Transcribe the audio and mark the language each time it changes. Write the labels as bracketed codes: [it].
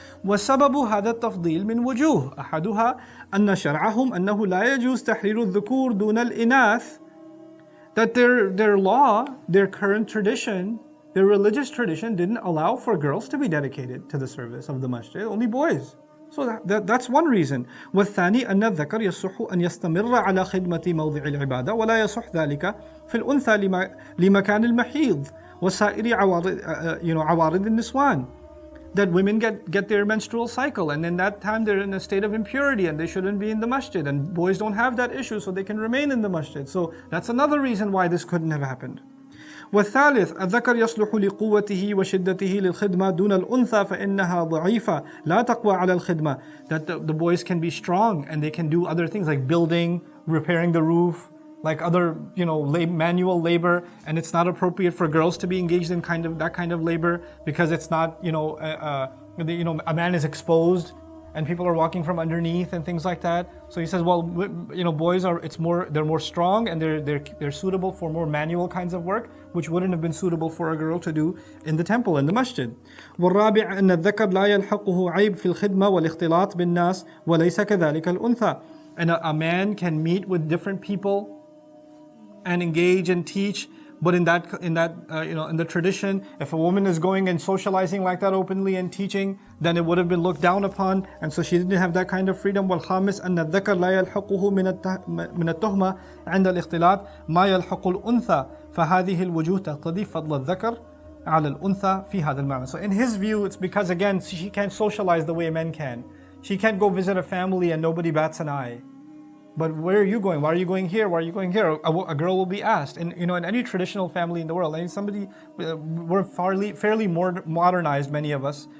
[ar] وَسَبَبُ هَذَا التَّفْضِيلِ مِنْ وُجُوهٍ أَحَدُهَا أَنَّ شَرْعَهُمْ أَنَّهُ لَا يَجُوزُ تَحْرِيرُ الذُّكُورِ دُونَ الْإِنَاثِ. [en] That their law, their current tradition, their religious tradition didn't allow for girls to be dedicated to the service of the masjid, only boys. So that's one reason. [ar] والثاني أن الذكر يصح أن يستمر على خدمة موضع العبادة ولا يصح ذلك في الأنثى لمكان المحيض وسائر عوارض النسوان. [en] That women get their menstrual cycle, and in that time they're in a state of impurity and they shouldn't be in the masjid, and boys don't have that issue, so they can remain in the masjid. So that's another reason why this couldn't have happened. [ar] والثالث الذكر يصلح لقوته وشدته للخدمة دون الأنثى فإنها ضعيفة لا تقوى على الخدمة. [en] That the boys can be strong and they can do other things like building, repairing the roof, like other manual labor, and it's not appropriate for girls to be engaged in that kind of labor because it's not a man is exposed and people are walking from underneath and things like that. So he says, well, boys are, they're more strong, and they're suitable for more manual kinds of work, which wouldn't have been suitable for a girl to do in the temple, in the masjid. [ar] والرابع أن الذكر لا يلحقه عيب في الخدمة والاختلاط بالناس وليس كذلك الأنثى. [en] And a man can meet with different people and engage and teach. But in the tradition, if a woman is going and socializing like that openly and teaching, then it would have been looked down upon, and so she didn't have that kind of freedom. [ar] والخامس أن الذكر لا يلحقه من التهمة عند الاختلاط ما يلحق الأنثى فهذه الوجوه تقتضي فضل الذكر على الأنثى في هذا المعنى. [en] So in his view, it's because again she can't socialize the way men can. She can't go visit a family and nobody bats an eye. But where are you going? Why are you going here? Why are you going here? A girl will be asked. And in any traditional family in the world, we're fairly more modernized, many of us.